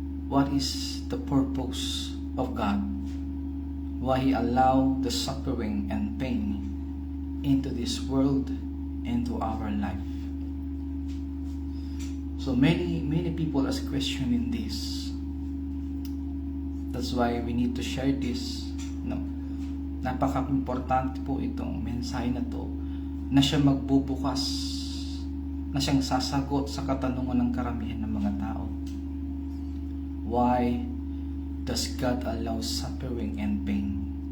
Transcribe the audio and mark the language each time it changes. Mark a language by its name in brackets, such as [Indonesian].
[English] What is the purpose of God? Why He allow the suffering and pain into this world, into our life? So many people are questioning this. That's why we need to share this. No? [Filipino] Napaka-importante po itong mensahe na to, na siya magbubukas, na siyang sasagot sa katanungan ng karamihan ng mga tao. [English] Why does God allow suffering and pain?